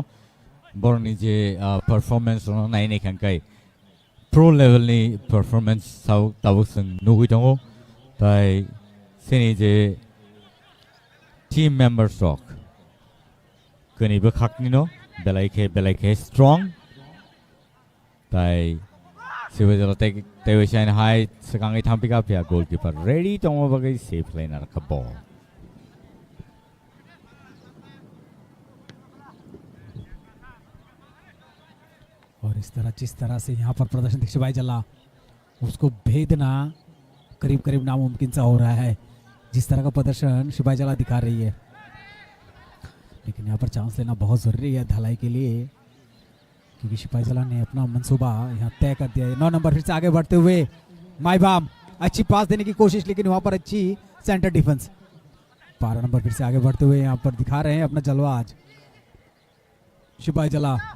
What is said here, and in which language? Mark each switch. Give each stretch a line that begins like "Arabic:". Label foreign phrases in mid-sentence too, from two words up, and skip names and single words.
Kok Borok: borni je performance no naini kan kai
English: pro level
Kok Borok: ni performance sau tabuk sung nugui tongo tai sini je
English: team members
Kok Borok: rock kani ba khakni no Belai ke strong tai Sipajola tai wasan high sekangai thampika pia
English: goalkeeper ready
Kok Borok: tongo bagai safe liner ka ball
Hindi: और इस तरह जिस तरह से यहाँ पर प्रदर्शन शिपाही जला उसको भेदना करीब करीब नामुमकिन सा हो रहा है जिस तरह का प्रदर्शन शिपाही जला दिखा रही है लेकिन यहाँ पर चांस लेना बहुत ज़रूरी है धलाई के लिए क्योंकि शिपाही जला ने अपना मंसूबा यहाँ तय कर दिया है 9 नंबर फिर से आगे बढ़ते हुए माईबाम अच्छी पास देने की कोशिश लेकिन वहाँ पर अच्छी
English: center defense
Hindi: 12 नंबर फिर से आगे बढ़ते हुए यहाँ पर दिखा रहे हैं अपना जलवा आज शिपाही जला